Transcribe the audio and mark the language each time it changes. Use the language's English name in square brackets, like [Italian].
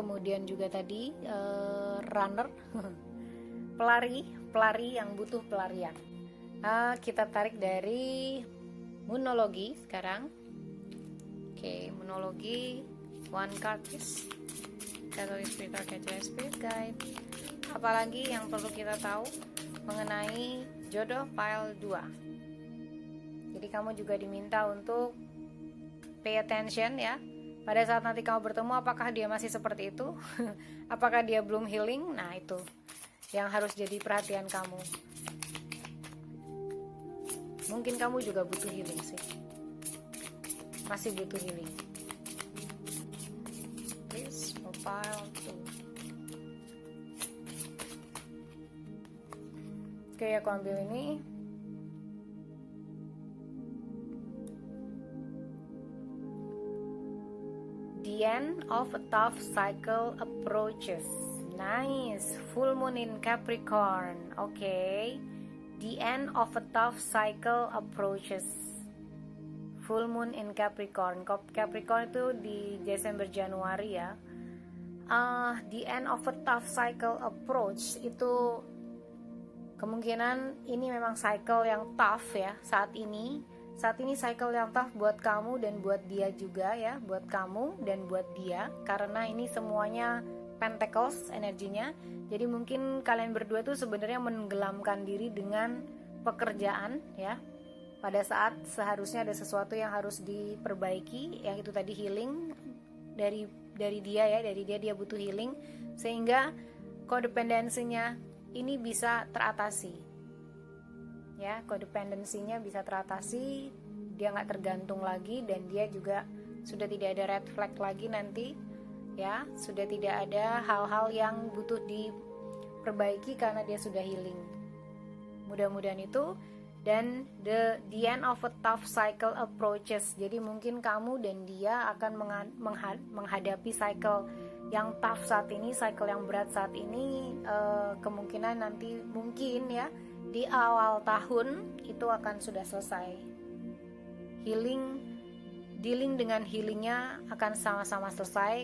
[Indonesian] Kemudian juga tadi runner, pelari yang butuh pelarian. Kita tarik dari Moonology sekarang. Oke, Moonology, 1 card please. Catalyst Spirit, Archangel Spirit Guide. Apalagi yang perlu kita tahu mengenai jodoh pile 2. Jadi kamu juga diminta untuk [English] pay attention [Indonesian] ya. Pada saat nanti kamu bertemu, apakah dia masih seperti itu? Apakah dia belum healing? Nah itu yang harus jadi perhatian kamu. Mungkin kamu juga butuh healing sih, masih butuh healing. [English] Please, pile 2. [Indonesian] Oke, aku ambil ini. [English] The end of a tough cycle approaches. Nice. Full moon in Capricorn. Okay. The end of a tough cycle approaches. Full moon in Capricorn. [Indonesian] Capricorn itu di Desember Januari ya. [English] The end of a tough cycle approach [Indonesian] itu kemungkinan ini memang cycle yang tough ya saat ini. Saat ini cycle yang tough buat kamu dan buat dia juga ya, buat kamu dan buat dia, karena ini semuanya Pentacles energinya. Jadi mungkin kalian berdua tuh sebenarnya menenggelamkan diri dengan pekerjaan ya. Pada saat seharusnya ada sesuatu yang harus diperbaiki, yang itu tadi healing dari dia ya, dari dia butuh healing, sehingga codependensinya ini bisa teratasi. Ya, codependensinya bisa teratasi, dia nggak tergantung lagi, dan dia juga sudah tidak ada red flag lagi nanti ya, sudah tidak ada hal-hal yang butuh diperbaiki karena dia sudah healing. Mudah-mudahan itu. [English] Dan the end of a tough cycle approaches. [Indonesian] Jadi mungkin kamu dan dia akan menghadapi cycle yang tough saat ini, cycle yang berat saat ini. Kemungkinan nanti mungkin ya di awal tahun itu akan sudah selesai. Dealing dengan healingnya akan sama-sama selesai.